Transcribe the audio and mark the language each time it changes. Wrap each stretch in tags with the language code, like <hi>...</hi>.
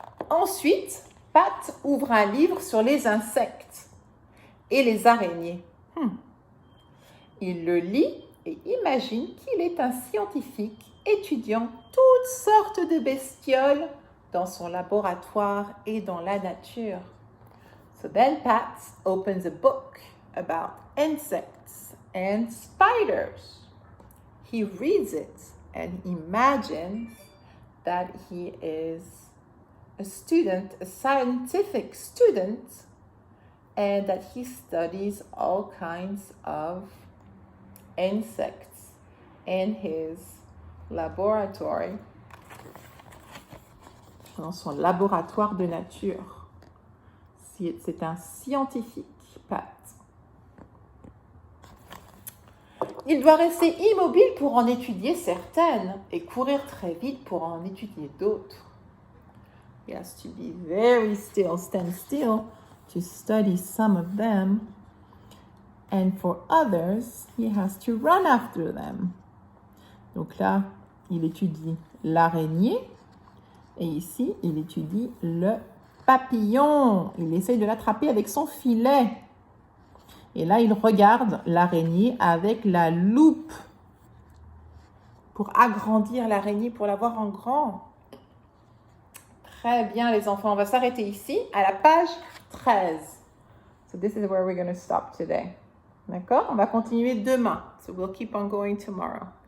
<fr>Ensuite, Pat ouvre un livre sur les insectes et les araignées. Il le lit et imagine qu'il est un scientifique étudiant toutes sortes de bestioles dans son laboratoire et dans la nature.</fr> <en>So then Pat opens a book about insects and spiders. He reads it and imagines that he is a student, a scientific student, and that he studies all kinds of insects in his laboratory,</en> <fr>dans son laboratoire de nature. C'est un scientifique, Pat. Il doit rester immobile pour en étudier certaines et courir très vite pour en étudier d'autres.</fr> <en>He has to be very still, stand still to study some of them. And for others, he has to run after them.</en> <fr>Donc là, il étudie l'araignée. Et ici, il étudie le papillon. Il essaye de l'attraper avec son filet. Et là, il regarde l'araignée avec la loupe pour agrandir l'araignée, pour la voir en grand. Très bien, les enfants. On va s'arrêter ici, à la page 13.</fr> <en>So this is where we're going to stop today.</en> <fr>D'accord? On va continuer demain.</fr> <en>So we'll keep on going tomorrow.</en>